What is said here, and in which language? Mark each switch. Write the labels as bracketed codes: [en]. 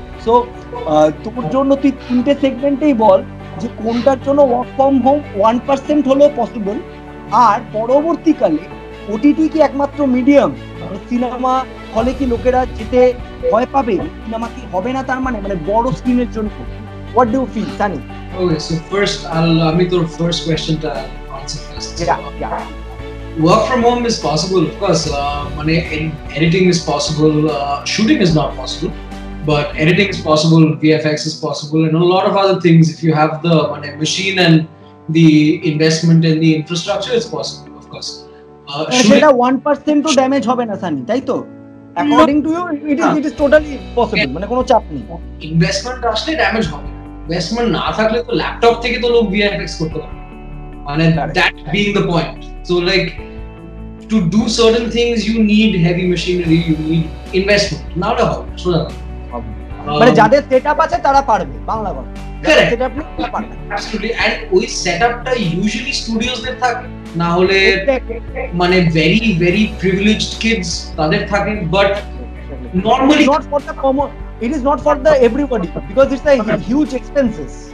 [bn] So তোর জন্য তুই তিনটে সেগমেন্টেই বল যে কোনটার জন্য ওয়ার্ক ফ্রম হোম 1% হলেও পসিবল, আর পরবর্তীকালে ওটিটি কি একমাত্র মিডিয়াম? সিনেমা হলে কি লোকেরা যেতে ভয় পাবে? সিনেমা কি হবে না তার মানে বড় স্ক্রিনের জন্য? [en] What do you feel, Sunny? Okay, so first I'll your first question to answer first. Yeah. Work from home is possible, of course. Editing is possible. Shooting is not possible, but editing is possible. VFX is possible, and a lot of other things. If you have the machine and the investment in the infrastructure, it's possible, of course. [bn] সেটা 1% তো damage হবে না সানি, তাই তো? [en] According to you, it is totally possible. [bn] মানে কোনো চাপ নেই। ইনভেস্টমেন্ট আসলে ড্যামেজ হবে। ইনভেস্টমেন্ট না থাকলে তো ল্যাপটপ থেকে তো লোক VFX করতে পারে। [en] মানে that being the point. So like to do certain things you need heavy machinery, you need investment. Now the how? [bn] মানে যাদের সেটআপ আছে তারা পারবে, বাংলা কথা। [en] Correct. [bn] সেটআপ নেই তারা পারবে। [en] Absolutely. [bn] And ওই সেটআপটা ইউজুয়ালি স্টুডিওসদের থাকে, না হলে মানে [en] very very privileged kids [bn] তাদের থাকে, [en] but normally not for the common, it is not for the everybody because it's a huge expenses.